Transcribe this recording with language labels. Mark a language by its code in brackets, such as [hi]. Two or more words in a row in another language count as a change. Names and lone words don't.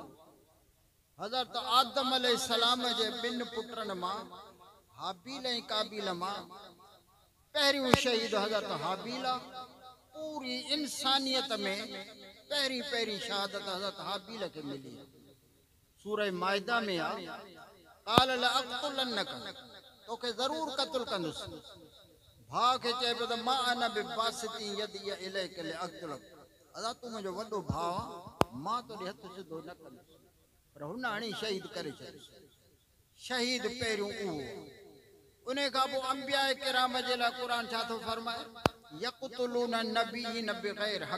[sd] हज़रत आदम अलैहिस्सलाम जे ॿिनि पुटनि मां हाबील ऐं काबील मां पहिरियों शहीद हज़रत हाबील आहे। पूरी इंसानियत में पहिरीं शहादत हज़रत हाबील खे मिली। सूरह माइदा में आहे [ar] قال لأقتلنك, [sd] तोखे ज़रूर क़त्ल कंदुसि। भाउ खे चए पियो त मां [ar] أنا بباسط يدي إليك لأقتلك, [sd] अदा तूं मुंहिंजो वॾो भाउ आहे, मां तोॾे हथ सिधो न कंदुसि। पर हुन हाणे शहीद करे छॾियो। शहीद पहिरियों उहो। उन खां पोइ अंबिया किराम जे लाइ क़ुर छा थो फरमाए, [ar] يقتلون النبيين بغير حق.